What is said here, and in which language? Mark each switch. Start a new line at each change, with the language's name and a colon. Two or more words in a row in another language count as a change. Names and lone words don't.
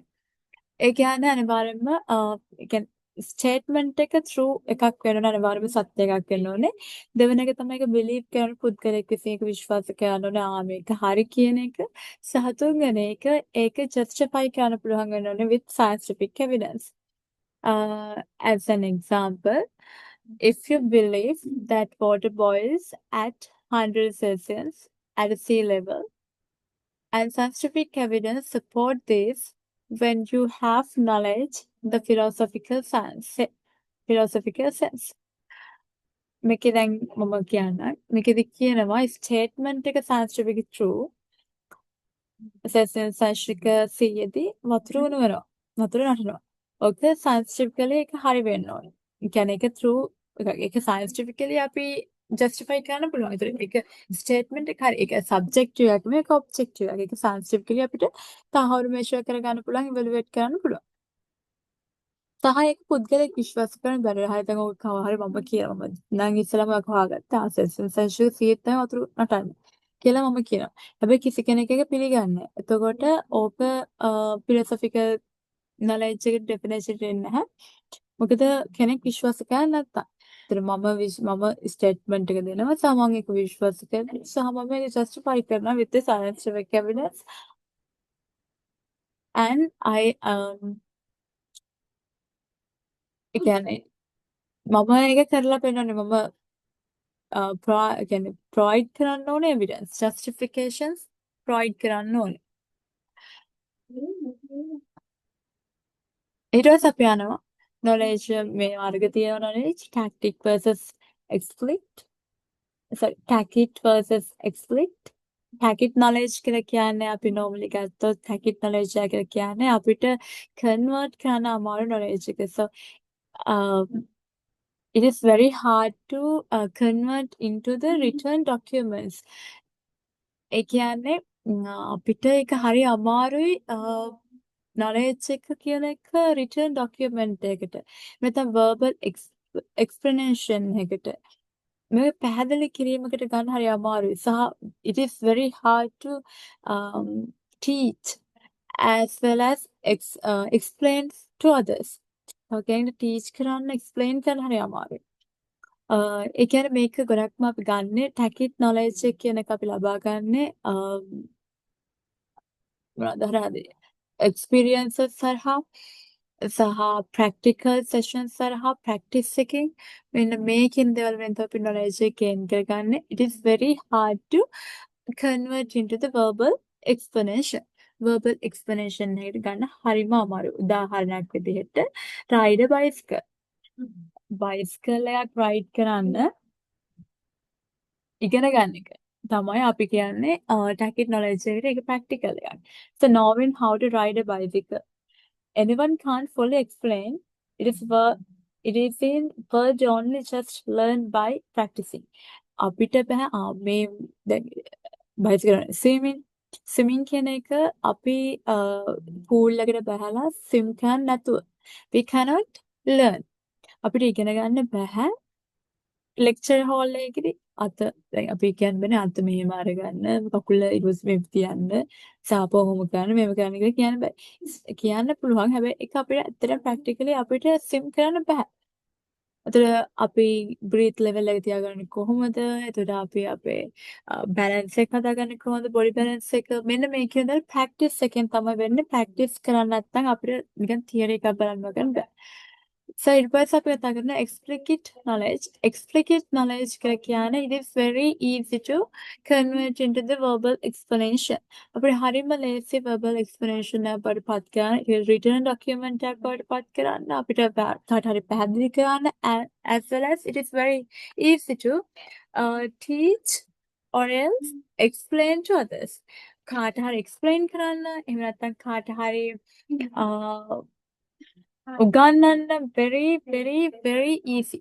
Sinhala: ඒ කියන්නේ අනිවාර්යෙන්ම ඒ කියන්නේ ස්ටේට්මන්ට් එක true එකක් වෙන්න ඕනේ අනිවාර්යෙන්ම සත්‍ය එකක් වෙන්න ඕනේ. දෙවෙනි එක තමයි ඒක believe කරන පුද්ගලයෙක් විසින් ඒක විශ්වාස කරන්න ඕනේ මේක හරි කියන එක. සහ තුන්වෙනි එක ඒක justify කරන්න පුළුවන් වෙන්න ඕනේ
English: with scientific evidence. As an example, if you believe that water boils at 100 Celsius at sea level, and scientific evidence support this when you have knowledge, the philosophical sense.
Sinhala: මේකේ දැන් මම කියන්නම්. මේකෙදි කියනවා ස්ටේට්මන්ට් එක
English: scientific true.
Sinhala: සයින්ටිෆික 100දී වතුර උණුවනවා. වතුර නටනවා. ඔක scientifically ඒක හරි වෙන්න ඕනේ. ඒ කියන්නේ ඒක true එකක්. ඒක scientifically අපි justify කරන්න පුළුවන්. ඒතර ඒක statement එක හරි. ඒක subjective එකක් නෙමෙයි ඒක objective එකක්. ඒක scientifically අපිට තහවුරු measure කරගන්න පුළුවන්, evaluate කරන්න පුළුවන්. සහ ඒක පුද්ගලයෙක් විශ්වාස කරන්න බැරි. හරි දැන් ඔක කව හරි මම කියනවා. මම නම් ඉස්සලම ඔක හොයාගත්තා. සෙන්සර්ෂිප් 100 තමයි වතුර නටන්නේ. කියලා මම කියනවා. හැබැයි කිසි කෙනෙක් ඒක පිළිගන්නේ නැහැ. එතකොට ඕක
English: philosophical knowledge
Sinhala: එක definition දෙන්නේ නැහැ. මොකද කෙනෙක් විශ්වාස කරන්නේ නැත්තම්. ඒතර මම ස්ටේට්මන්ට් එක දෙනවා සහ මම ඒක විශ්වාස කරනවා සහ මම ඒක justify කරනවා
English: with the scientific evidence and I
Sinhala: ඒ කියන්නේ මම ඒක කරලා පෙන්නන්නේ මම ඒ කියන්නේ provide කරන්න ඕනේ
English: evidence justifications
Sinhala: provide කරන්න ඕනේ. ඊට පස්සේ අපි යනවා knowledge මේ වර්ග තියෙන
English: knowledge tactic versus explicit sorry tacit versus explicit tacit knowledge
Sinhala: කියලා කියන්නේ අපි normally ගත්තොත්
English: tacit knowledge
Sinhala: කියලා කියන්නේ අපිට convert කරන්න අමාරු knowledge එක.
English: So it is very hard to convert into the written documents.
Sinhala: ඒ කියන්නේ අපිට ඒක හරි අමාරුයි knowledge එක කියන එක
English: written document
Sinhala: එකකට. නැත්නම්
English: verbal explanation
Sinhala: එකකට. මේ පැහැදිලි කිරීමකට ගන්න හරි අමාරුයි.
English: සහ it is very hard to teach as well as explain to others.
Sinhala: ඔකෙන් teach කරන්න explain කරන්න හරි අමාරුයි. ඒ කියන්නේ මේක ගොඩක්ම අපි ගන්නෙ
English: tacit knowledge
Sinhala: එක කියන එක අපි ලබා ගන්නෙ මොනවද හරි experiences හරහා සහ
English: practical sessions
Sinhala: හරහා practice එකෙන් මෙන්න මේ කියන දේවල් වලින් තමයි අපි knowledge එක gain කරගන්නේ.
English: It is very hard to convert into the verbal explanation. verbal explanation
Sinhala: එකට ගන්න හරිම අමාරුයි. උදාහරණයක් විදිහට
English: ride a bicycle.
Sinhala: bicycle එකක් ride කරන්න ඉගෙන ගන්න එක තමයි අපි කියන්නේ
English: tacit knowledge
Sinhala: එකට ඒක practical එකක්.
English: So knowing how to ride a bicycle. Anyone can't fully explain. It is in word only just learn by practicing.
Sinhala: අපිට බෑ මේ දැන් bicycle swimming කියන එක අපි pool එකට බහලා swim කරන්න නැතුව
English: we cannot learn.
Sinhala: අපිට ඉගෙන ගන්න බෑ
English: lecture hall
Sinhala: එකේදී අත දැන් අපි කියන්නේ අත මෙහෙම අරගන්න කකුල ඊට මෙහෙම තියන්න සාපෝ හොම කරන්න මෙහෙම කරන්න කියලා කියන්න බෑ. කියන්න පුළුවන් හැබැයි ඒක අපිට ඇත්තටම ප්‍රැක්ටිකලි අපිට සිම් කරන්න බෑ. එතකොට අපි
English: breath level
Sinhala: එක තියාගන්නේ කොහොමද? එතකොට අපි අපේ බැලන්ස් එක හදාගන්නේ කොහොමද?
English: body balance
Sinhala: එක මෙන්න මේ කියන දේ ප්‍රැක්ටිස් එකෙන් තමයි වෙන්නේ. ප්‍රැක්ටිස් කරන්නේ නැත්නම් අපිට නිකන් තියරි එකක් බලන්න ගන්න බෑ.
English: So
Sinhala: ඊට පස්සේ අපි කතා කරන
English: explicit knowledge. Explicit knowledge
Sinhala: කියලා කියන්නේ
English: it is very easy to convert into the verbal explanation.
Sinhala: අපිට හරියම ලේසි
English: verbal explanation
Sinhala: එකක් බවට පත් කරන්න,
English: written document
Sinhala: එකක් බවට පත් කරන්න, අපිට කාට හරි පැහැදිලි කරන්න,
English: as well as it is very easy to teach or else explain to others.
Sinhala: කාට හරි explain කරන්න, එහෙම නැත්නම් කාට හරි උගන්වන්න
English: very easy.